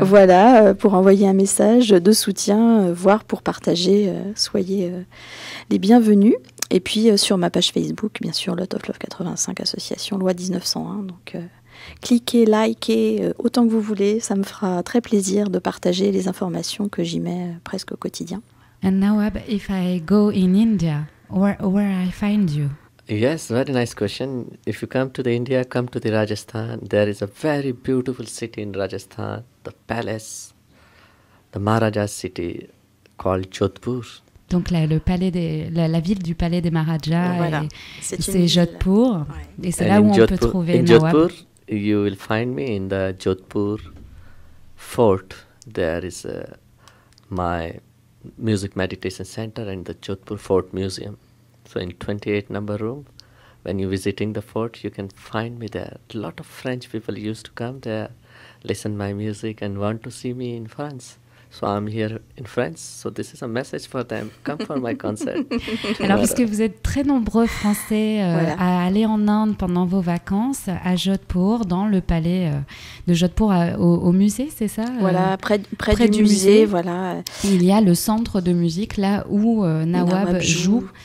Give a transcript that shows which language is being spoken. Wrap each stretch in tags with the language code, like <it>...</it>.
<fr>Voilà, pour envoyer un message de soutien, voire pour partager. Soyez les bienvenus. Et puis sur ma page Facebook, bien sûr, Lot of Love 85 association loi 1901. Donc cliquez, likez autant que vous voulez. Ça me fera très plaisir de partager les informations que j'y mets presque au quotidien.</fr> <en>And Nawab, if I go in India, where I find you? Yes, very nice question. If you come to the India, come to the Rajasthan. There is a very beautiful city in Rajasthan, the palace, the Maharaja's city called Jodhpur.</en> <fr>Donc la ville du palais des Maharajas, voilà. C'est Jodhpur. Ouais. Et c'est là où on peut trouver Nawab. Jodhpur,</fr> <en>you will find me in the Jodhpur fort. There is my music meditation center and the Jodhpur Fort Museum. So in 28 number room, when you're visiting the fort, you can find me there. A lot of French people used to come there, listen my music and want to see me in France. So I'm here in France. So this is a message for them. Come for my concert.</en> <fr>Alors, puisque vous êtes très nombreux Français Voilà. à aller en Inde pendant vos vacances, à Jodhpur, dans le palais de Jodhpur, au musée, c'est ça Voilà, près près du du musée. musée, voilà. Il y a le centre de musique, là où Nawab joue.</fr>